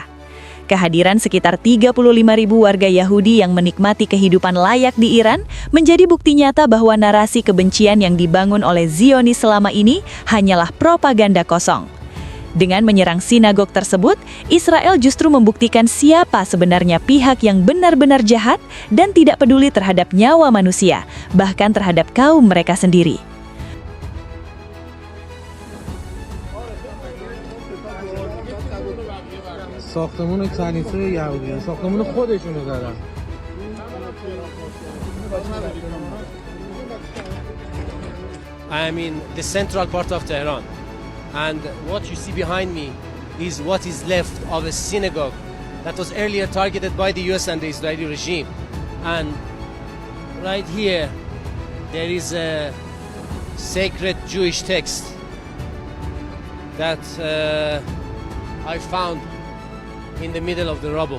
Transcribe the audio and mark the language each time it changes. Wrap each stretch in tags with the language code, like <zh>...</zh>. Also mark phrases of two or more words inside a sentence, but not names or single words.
<id>Kehadiran sekitar 35.000 warga Yahudi yang menikmati kehidupan layak di Iran menjadi bukti nyata bahwa narasi kebencian yang dibangun oleh Zionis selama ini hanyalah propaganda kosong. Dengan menyerang sinagog tersebut, Israel justru membuktikan siapa sebenarnya pihak yang benar-benar jahat dan tidak peduli terhadap nyawa manusia, bahkan terhadap kaum mereka sendiri.</id> <fa>ساختمون کنیسه یهودیان ساختمون خودشونو زدن</fa> <en>I am in the central part of Tehran. And what you see behind me is what is left of a synagogue that was earlier targeted by the US and the Israeli regime. And right here, there is a sacred Jewish text that I found in the middle of the rubble.</en>